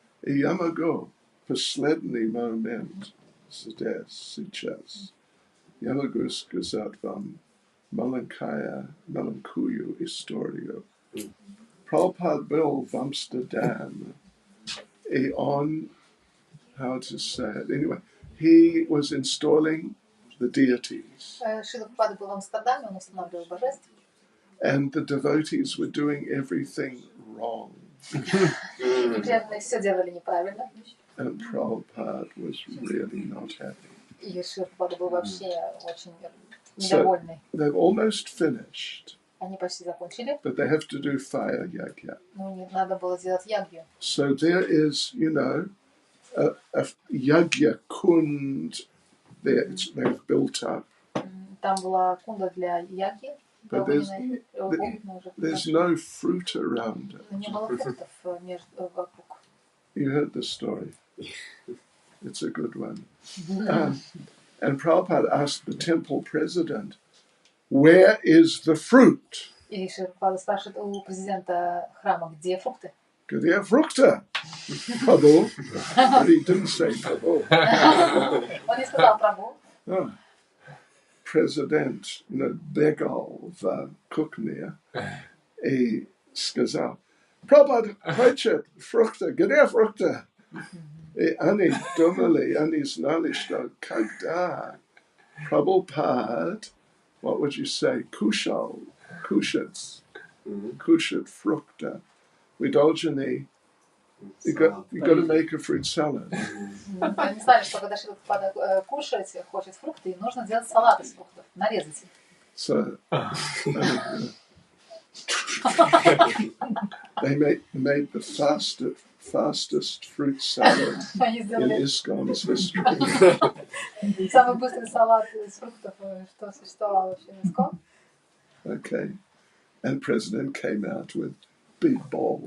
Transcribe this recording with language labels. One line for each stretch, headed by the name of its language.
Russian: Yamago, последний момент здесь, сейчас. Я могу сказать вам маленькую историю.
English: Prabhupada
Russian: был в Amsterdam, и он,
English: how to say it, anyway, he was installing the deities.
Russian: Шрила Прабхупада был в Амстердаме, он устанавливал божеств.
English: And the devotees were doing everything wrong.
Russian: И преданные все делали неправильно.
English: And Prabhupada was really not happy.
Russian: И Шрила Прабхупада был вообще очень недовольный.
English: They've almost finished,
Russian: Они почти закончили,
English: but they have to do fire yagya.
Russian: но им надо было сделать ягью.
English: So there is, a yagya kund they've built up.
Russian: Там была кунда для ягьи,
English: But there's no fruit around it.
Russian: но не было фруктов вокруг.
English: You heard the story. It's a good one. And Prabhupada asked the temple president, where is the fruit?
Russian: И Шрила Прабхупада спрашивает у президента храма, где фрукты? Где фрукты?
English: Prabhu. But he didn't say Prabhu.
Russian: Он не сказал Прабху.
English: Oh.
Russian: Президент, бегал в кухне и сказал, Prabhupada хочет фрукты, где фрукты? И они думали, они знали, что когда Prabhupada,
English: what would you say,
Russian: кушать фрукты,
English: we
Russian: должны,
English: you got to make a fruit salad.
Russian: Они знали, что когда Шрила Прабхупада кушать хочет фрукты, им нужно делать салат из фруктов, нарезать их.
English: So they made the fastest fruit salad
Russian: Они
English: in
Russian: сделали
English: ISKCON's history.
Russian: самый быстрый салат из фруктов, что существовало вообще в ISKCON.
English: Okay. And President came out with big bowl.